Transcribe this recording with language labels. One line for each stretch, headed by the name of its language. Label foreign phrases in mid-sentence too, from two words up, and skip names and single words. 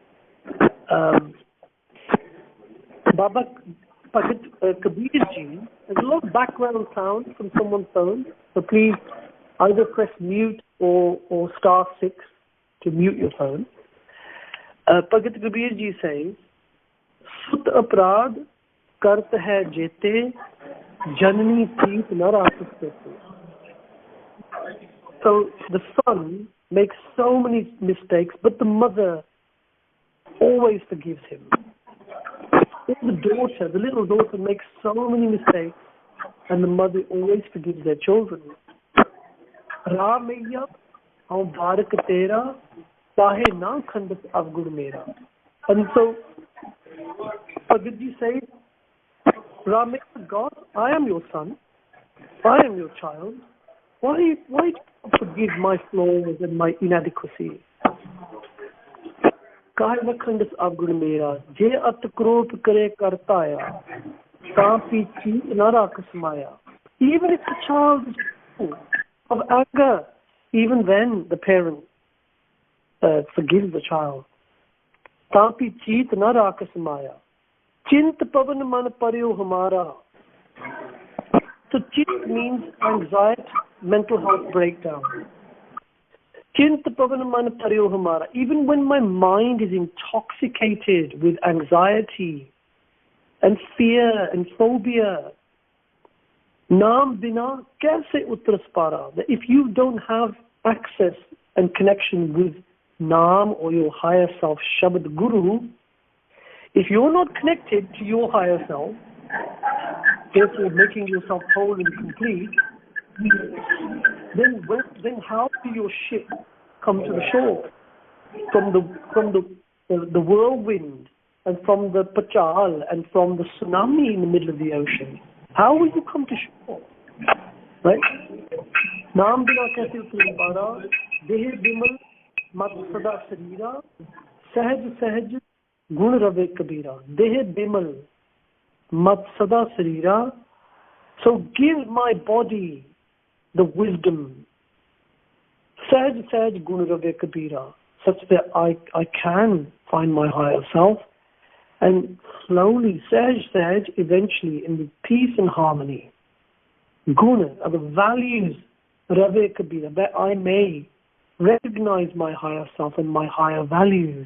English: Baba Bhagat Kabir Ji, there's a lot of background sound from someone's phone, so please either press mute or *6 to mute your phone.
Punjabi: Bhagat Kabir Ji says, ਸੁਤ ਅਪਰਾਧ ਕਰਤ ਹੈ ਜੇਤੇ, ਜਨਨੀ ਪ੍ਰੀਤ ਨ ਰਾਖਤੇ.
English: So the son makes so many mistakes, but the mother always forgives him. The little daughter makes so many mistakes, and the mother always forgives their children.
Punjabi: ਰਾ ਮਈਆ, ਔਨ ਬਾਰਕ ਤੇਰਾ, ਤਾਹੇ ਨ ਖੰਡਸ ਅਵਗੁਣ ਮੇਰਾ.
English: And so, Bhagat Ji says,
Punjabi: ਰਾ ਮਈਆ,
English: God, I am your son, I am your child. Why do you forgive my flaws and my inadequacy?
Punjabi: ਕਾਹੇ ਨ ਖੰਡਸ ਅਵਗੁਣ ਮੇਰਾ, ਜੇ ਅਤਿ ਕ੍ਰੋਪ ਕਰੇ ਕਰਤਾਇਆ, ਤਾ ਪਿਛੀ ਨ ਰਖ ਸਮਾਇਆ.
English: Even if the child is full of anger, even then the parent forgives the child.
Punjabi: ਤਾਪਿ ਚੀਤ ਨ ਰਾਖਸ ਮਾਇਆ। ਚਿੰਤ ਭਵਨ ਮਨ ਪਰਿਓ ਹਮਾਰਾ.
English: So chint means anxiety, mental health breakdown.
Punjabi: ਚਿੰਤ ਭਵਨ ਮਨ ਪਰਿਓ ਹਮਾਰਾ.
English: Even when my mind is intoxicated with anxiety and fear and phobia,
Punjabi: ਨਾਮ ਬਿਨਾ ਕੈਸੇ ਉਤਰਸ ਪਾਰਾ.
English: That if you don't have access and connection with Naam or your higher self, Shabad Guru, if you're not connected to your higher self, therefore making yourself whole and complete, then how do your ship come to the shore? From the whirlwind and from the pachal and from the tsunami in the middle of the ocean. How will you come to shore? Right?
Punjabi: ਨਾਮ ਬਿਨਾ ਕੈਸੇ ਉਤਰਸ ਪਾਰਾ, ਦੇਹਿ ਬਿਮਲ ਮਤਿ ਸਦਾ ਸਰੀਰਾ, ਸਹਜਿ ਸਹਜਿ ਗੁਨ ਰਵੈ ਕਬੀਰਾ. ਦੇਹਿ ਬਿਮਲ ਮਤਿ ਸਦਾ ਸਰੀਰਾ.
English: So give my body the wisdom,
Punjabi: ਸਹਜਿ ਸਹਜਿ ਗੁਨ ਰਵੈ ਕਬੀਰਾ,
English: such that I can find my higher self, and slowly, sahaj, eventually, in the peace and harmony, guna, are the values,
Punjabi: ਰਵੈ ਕਬੀਰਾ,
English: that I may recognize my higher self and my higher values.